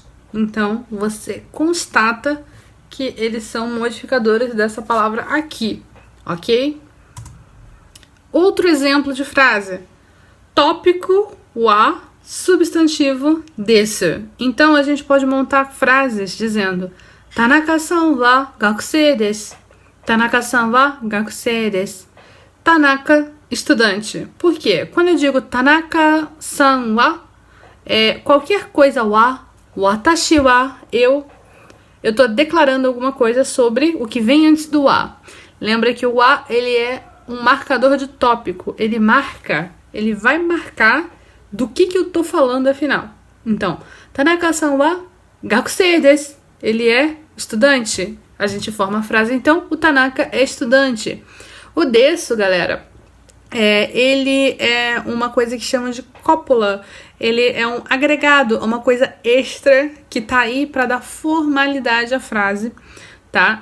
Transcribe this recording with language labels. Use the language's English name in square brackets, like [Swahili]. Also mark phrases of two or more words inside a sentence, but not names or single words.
[Portuguese] Então, você constata que eles são modificadores dessa palavra aqui, ok? Outro exemplo de frase. Tópico wa substantivo desu. Então, a gente pode montar frases dizendo [Japanese] 田中さんは学生です. 田中さんは学生です. [Portuguese] Tanaka, estudante. Por quê? Quando eu digo [Japanese] 田中さんは, [Portuguese] qualquer coisa wa, [Japanese] 私は, [Portuguese] eu tô declarando alguma coisa sobre o que vem antes do wa. Lembra que o wa, ele é um marcador de tópico. Ele vai marcar do que eu tô falando afinal. Então, [Japanese] 田中さんは学生です. [Portuguese] Ele é estudante. A gente forma a frase, então, o Tanaka é estudante. O desu, galera, ele é uma coisa que chamam de cópula. Ele é um agregado, uma coisa extra que tá aí para dar formalidade à frase, tá?